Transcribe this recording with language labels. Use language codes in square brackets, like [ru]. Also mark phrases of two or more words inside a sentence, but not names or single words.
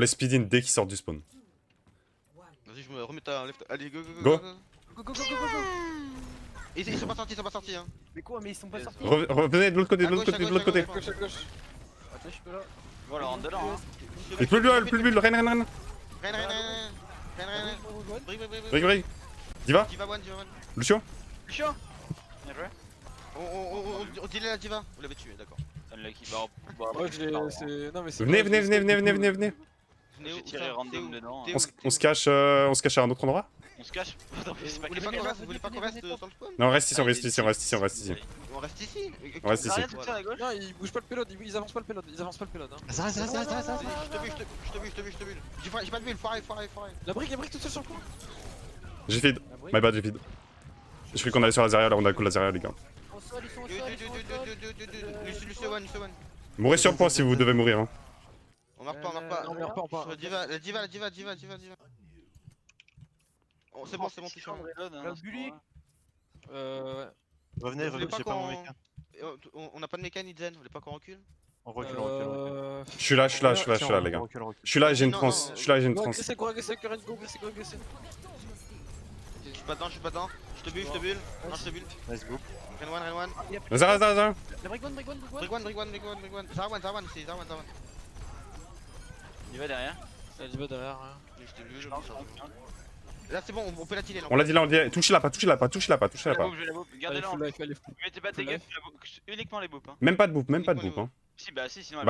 [fr] On les [en] speed in [fr] dès qu'ils sortent du spawn. Vas-y, je me remets ta left. Allez, go. [en] Go, go, go, go, go. [fr] Ils sont pas sortis, hein. Mais quoi, mais ils sont pas sortis. Revenez de l'autre côté, À gauche, de l'autre côté. à gauche. Attends, je suis pas là. Voilà, rentre dedans. Hein. Et plus le bulle, Ren. Ren. Brig. Diva, Diva one. Lucio. Lucio Bien joué. On dit la Diva. Vous l'avez tué, d'accord. Unlucky. Bah, Moi, c'est. Non, mais c'est. Venez. Venez J'ai où tiré ça? random dedans. T'es hein. où On se cache à un autre endroit? On se cache. Attends, mais c'est pas Vous voulez caché. pas qu'on reste sur le spawn? Non, on reste ici. On reste ici. On reste ici. On reste ici. Arrête de tirer à gauche. Non, ils bougent pas le payload, ils avancent pas le payload, Hein. Ça. Je te bute. J'ai pas de bulle, foiré. La brique toute seule sur le coin. J'ai feed. [en] My bad, [fr] j'ai feed. Je croyais qu'on allait sur la Zarya, là on a cool la Zarya les gars. Ils sont au sol, ils sont au Du- sol, du- ils sont au du- sol. Lucio one. Mourrez sur point si vous devez mourir. Hein. On meurt pas, on meurt pas. Non, on meurt pas, on Sur la diva. Oh, c'est bon, touche. Bully. Ouais. Revenez, Vous voulez revenez, j'ai pas mon méca. On a pas de mécanique Zen, vous voulez pas qu'on recule? On recule, on recule. Je suis là, les gars. On recule, on recule. Je suis là, j'ai une Non, trans. non, Je suis là, j'ai une Go trans. agresser, go agresser, Karen, go agresser. Je suis pas dedans. Je te bulle. Non, je te bulle. [en] Nice boop. [fr] Ren one. Zara. La break one. Brick one. Zarwan. Il va derrière. Elle va derrière. Hein. Je te bulle. Là, c'est bon, on peut la tirer. On l'a dit là, touchez-la pas. Je vais la bouffe. Elle Gardez-la est en [en] full life, [fr] elle est full. Vous mettez pas de dégâts, uniquement les boopes. Hein. Même pas de boop. Hein. Si, bah si, sinon elle